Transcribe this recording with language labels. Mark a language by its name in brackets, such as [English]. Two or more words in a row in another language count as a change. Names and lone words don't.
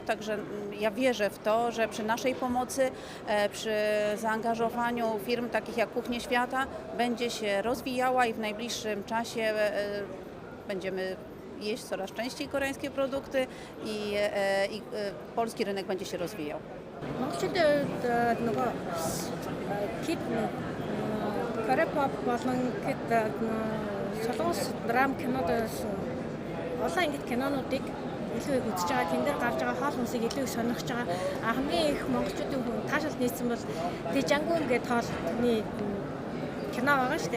[Polish] Także ja wierzę w to, że przy naszej pomocy, przy zaangażowaniu firm takich jak Kuchnie Świata będzie się rozwijała i w najbliższym czasie będziemy jeść coraz częściej koreańskie produkty i polski rynek będzie się rozwijał. [Mongolian] Корепоп болон гэд солонгос драм кинодоос олон ингэдэг кинонуудыг илүү их үзэж байгаа. Тэн дээр гарч байгаа хоол хүнсийг илүү их сонирхож байгаа. Хамгийн их монголчуудын таашаал нийцсэн бол Дэжангүн гэдэг хоолны кино байгаа шүү дээ.